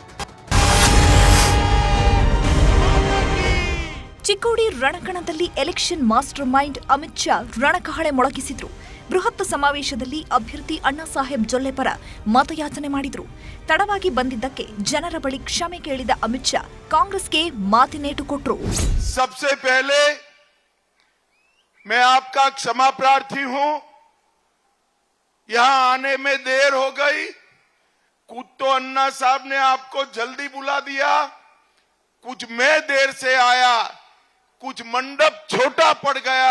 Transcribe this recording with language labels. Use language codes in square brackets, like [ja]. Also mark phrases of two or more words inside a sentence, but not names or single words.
[kn] ಚಿಕ್ಕೋಡಿ ರಣಕಣದಲ್ಲಿ [en] election master mind [kn] ಅಮಿತ್ ಶಾ ರಣಕಹಳೆ ಮೊಳಗಿಸಿದ್ರು. ಬೃಹತ್ ಸಮಾವೇಶದಲ್ಲಿ ಅಭ್ಯರ್ಥಿ ಅಣ್ಣಾ ಸಾಹೇಬ್ ಜೊಲ್ಲೆ ಪರ ಮತಯಾಚನೆ ಮಾಡಿದ್ರು. ತಡವಾಗಿ ಬಂದಿದ್ದಕ್ಕೆ ಜನರ ಬಳಿ ಕ್ಷಮೆ ಕೇಳಿದ ಅಮಿತ್ ಶಾ ಕಾಂಗ್ರೆಸ್ಗೆ ಮಾತಿನೇಟು ಕೊಟ್ರು. [hi] सबसे पहले मैं आपका क्षमा प्रार्थी हूं. यहां आने में देर हो गई. कुछ तो अन्ना साहब ने आपको जल्दी बुला दिया, कुछ मैं देर से आया, कुछ मंडप छोटा पड़ गया.